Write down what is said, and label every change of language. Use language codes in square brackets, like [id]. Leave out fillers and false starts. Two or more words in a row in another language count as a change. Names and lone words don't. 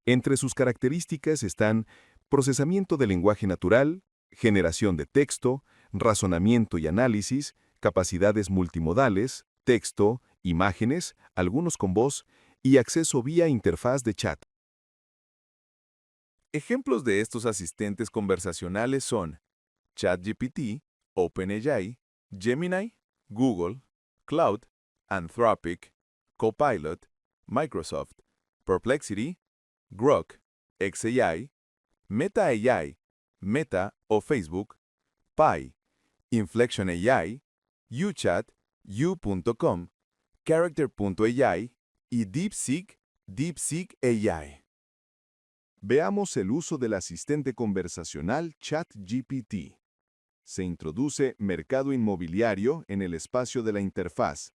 [es] Entre sus características están procesamiento de lenguaje natural, generación de texto, razonamiento y análisis, capacidades multimodales, texto, imágenes, algunos con voz, y acceso vía interfaz de chat. Ejemplos de estos asistentes conversacionales son ChatGPT, OpenAI, Gemini, Google, Cloud, Anthropic, Copilot, Microsoft, Perplexity, Grok, xAI, Meta AI, Meta o Facebook, Pi, Inflection AI, UChat, U.com, Character.ai y DeepSeek, DeepSeek AI. Veamos el uso del asistente conversacional ChatGPT. Se introduce mercado inmobiliario en el espacio de la interfaz.